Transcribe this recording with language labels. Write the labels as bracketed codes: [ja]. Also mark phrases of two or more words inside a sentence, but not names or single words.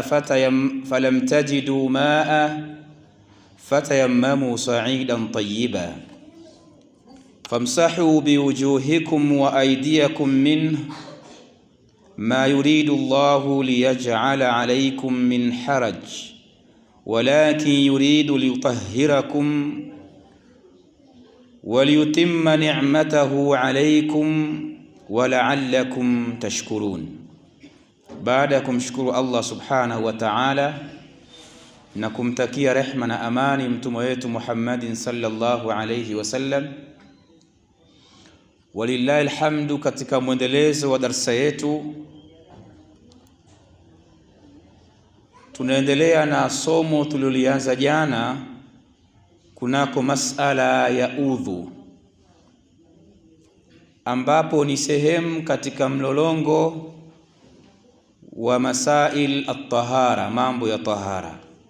[ar] فلم تجدوا ماء فتيمموا صعيدا طيبا فامسحوا بوجوهكم وأيديكم منه ما يريد الله ليجعل عليكم من حرج ولكن يريد ليطهركم وليتم نعمته عليكم ولعلكم تشكرون. [sw] Baada ya kumshukuru Allah [ar] سبحانه وتعالى [sw] na kumtakia rehma na amani mtume wetu Muhammadin [ar] صلى الله عليه وسلم, ولله الحمد, [sw] katika mwendelezo wa darsa yetu tunaendelea na somo tulilolianza jana kunako masala ya udhu, ambapo ni sehemu katika mlolongo wa [ar] مسائل الطهارة, [sw] mambo ya tahara.